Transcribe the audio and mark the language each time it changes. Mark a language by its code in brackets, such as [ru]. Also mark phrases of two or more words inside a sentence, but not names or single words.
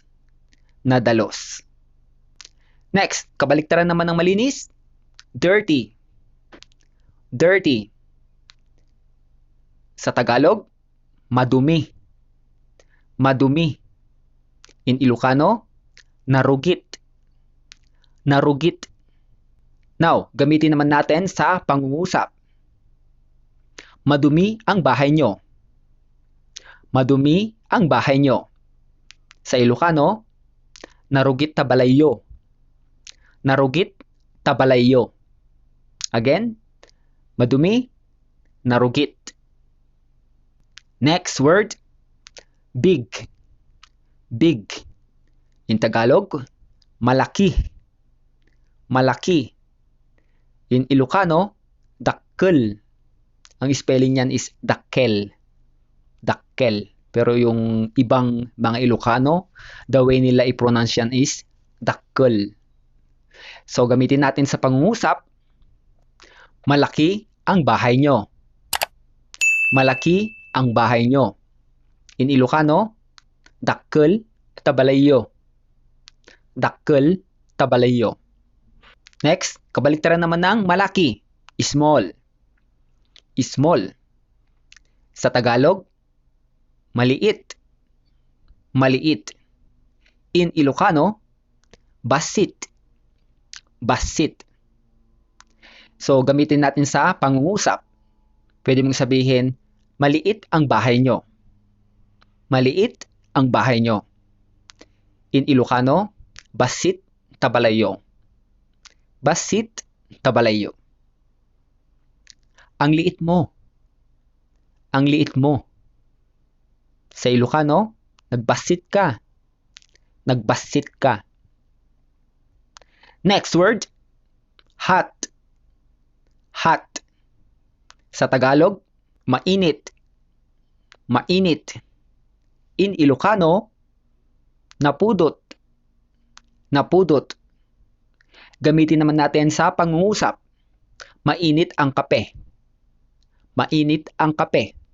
[ilo] Nadalos. [tl] Next, kabaliktaran naman ng malinis, [en] dirty. Dirty. [tl] Sa Tagalog, madumi. Madumi. [en] In Ilocano, narugit. [ilo] Narugit. [tl] Now, gamitin naman natin sa pangungusap. Madumi ang bahay nyo. Madumi ang bahay nyo. Sa Ilocano, [ilo] narugit tabalayo. Narugit tabalayo. Again, madumi, narugit. [en] Next word, big. Big. In Tagalog, malaki. [tl] Malaki. [en] In Ilocano, dakkel. [tl] Ang spelling niyan is dakkel. [ilo] Dakkel. [tl] Pero yung ibang mga Ilocano, [en] the way [tl] nila i-pronounce yan is dakkel. So gamitin natin sa pangungusap, malaki ang bahay nyo. Malaki ang bahay nyo. [en] In Ilocano, [ilo] dakkel tabalayo. Dakkel tabalayo. [tl] Next, kabaliktaran naman ng malaki, [en] small. Small. [tl] Sa Tagalog, maliit. Maliit. [en] In Ilocano, basit. [ilo] Basit. [tl] So, gamitin natin sa pangungusap. Pwede mong sabihin, maliit ang bahay nyo. Maliit ang bahay nyo. [en] In Ilocano, [ilo] basit tabalayo. Basit tabalayo. [tl] Ang liit mo. Ang liit mo. Sa Ilocano, [ilo] nagbasit ka. Nagbasit ka. [en] Next word, hot. Hot. [tl] Sa Tagalog, mainit. Mainit. [en] In Ilocano, napudot. [ilo] Napudot. [tl] Gamitin naman natin sa pangungusap. Mainit ang kape. Mainit ang kape.